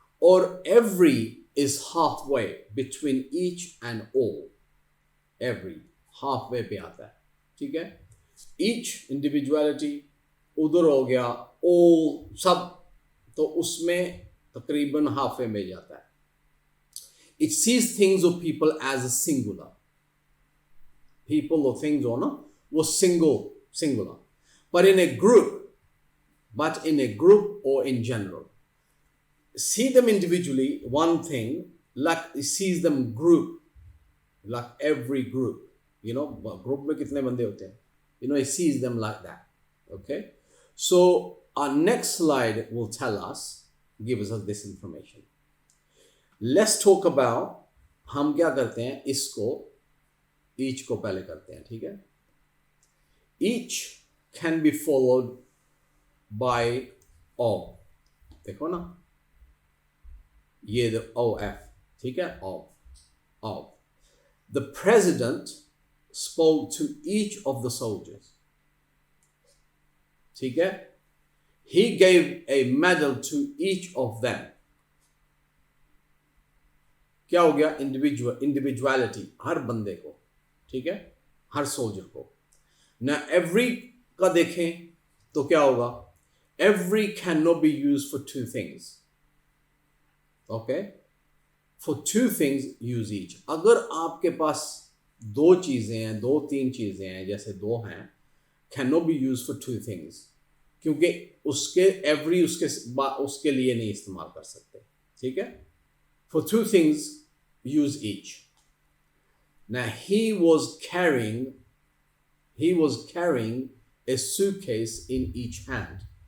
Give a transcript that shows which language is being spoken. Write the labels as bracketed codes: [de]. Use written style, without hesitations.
[en] और every is halfway between each and all. Every halfway [hi] पे आता है. ठीक है, each individuality, उधर हो गया all, सब, तो उसमें तकरीबन हाफे में जाता है. [en] It sees things or people as a singular. People or things [hi] हो ना, वो [en] singular. But in a group or in general, see them individually, one thing, like it sees them group, like every group, you know, group [hi] में कितने बंदे होते हैं, [en] you know, it sees them like that. Okay, so our next slide will give us this information. Let's talk about, [hi] हम क्या करते हैं, इसको each को पहले करते हैं, ठीक है. [en] Each can be followed by all. [hi] देखो ना, ये OF, ठीक है, of. [en] The president spoke to each of the soldiers. [hi] ठीक है. [en] He gave a medal to each of them. [hi] क्या हो गया, individuality, हर बंदे को, ठीक है, हर सोल्जर को. ना every का देखें तो क्या होगा, [en] every cannot be used for two things. Okay, for two things use each. [hi] अगर आपके पास दो चीजें हैं, दो तीन चीजें हैं, जैसे दो हैं, [en] cannot be used for two things, [hi] क्योंकि उसके every उसके लिए नहीं इस्तेमाल कर सकते, ठीक है. [en] For two things use each. Now he was carrying a suitcase in each hand.